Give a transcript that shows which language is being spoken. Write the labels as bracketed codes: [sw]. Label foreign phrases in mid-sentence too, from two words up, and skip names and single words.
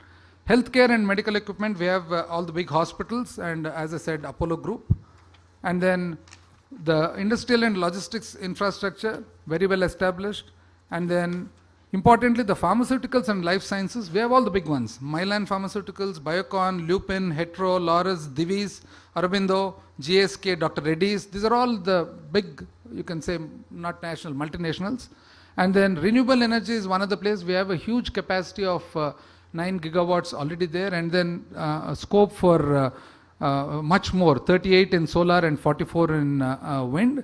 [en] Healthcare and medical equipment, we have all the big hospitals, and as I said, Apollo Group. And then the industrial and logistics infrastructure, very well established. And then importantly, the pharmaceuticals and life sciences, we have all the big ones. Mylan Pharmaceuticals, Biocon, Lupin, Hetero, Laurus, Divi's, Aurobindo, GSK, Dr. Reddy's. These are all the big, you can say, not national, multinationals. And then renewable energy is one of the places. We have a huge capacity of 9 gigawatts already there, and then scope for much more, 38 in solar and 44 in wind.